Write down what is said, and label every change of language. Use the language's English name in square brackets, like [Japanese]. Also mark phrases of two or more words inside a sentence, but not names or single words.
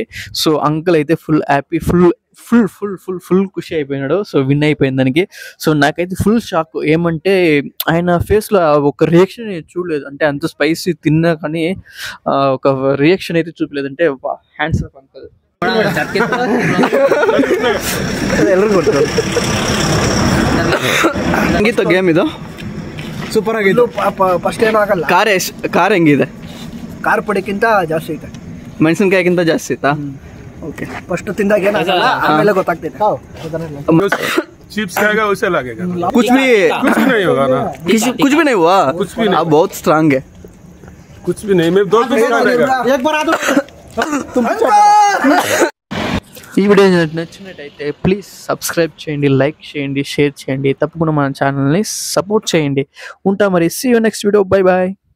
[Telugu] సో అంకుల్ అయితే [English] full happy, [Telugu] ఫుల్ ఖుషి అయిపోయినాడు. సో విన్ అయిపోయింది దానికి. సో నాకైతే [English] full shock, [Telugu] ఏమంటే ఆయన ఫేస్లో ఒక రియాక్షన్ చూడలేదు. అంటే అంత స్పైసీ తిన్నా కానీ ఒక రియాక్షన్ అయితే చూపలేదు. అంటే [English] hands off [Telugu] అంకుల్. [Kannada] ಎಲ್ಲರೂ ಕೊಡ್ತಾರೆ ಹೆಂಗಿತ್ತು ಗೇಮ್ ಇದು? ಸೂಪರ್ ಆಗಿತ್ತು. ಫಸ್ಟ್ ಏನೂ ಆಗಲ್ಲ. ಕಾರ್ ಹೆಂಗಿದೆ? ಕಾರ್ ಪುಡಿಕ್ಕಿಂತ ಜಾಸ್ತಿ ಐತೆ, ಮೆಣಸಿನ್ಕಾಯಿಗಿಂತ ಜಾಸ್ತಿ ಐತಾ? [English] okay, first [Kannada] ತಿಂದಾಗ ಏನಾಗಲ್ಲ, ಆಮೇಲೆ ಗೊತ್ತಾಗ್ತೈತೆ. [Hindi] चिप्स खाएगा वैसे लगेगा कुछ भी कुछ भी नहीं होगा ना कुछ भी नहीं हुआ कुछ भी नहीं। आप बहुत स्ट्रांग है कुछ भी नहीं मैं 2 दिन रहेगा एक बार आदो [Telugu] ఈ వీడియో నచ్చినట్టయితే [English] please subscribe [Telugu] చేయండి, లైక్ చేయండి, షేర్ చేయండి, తప్పకుండా మన ఛానల్ని సపోర్ట్ చేయండి. ఉంటా మరి. [English] see you next video. bye bye.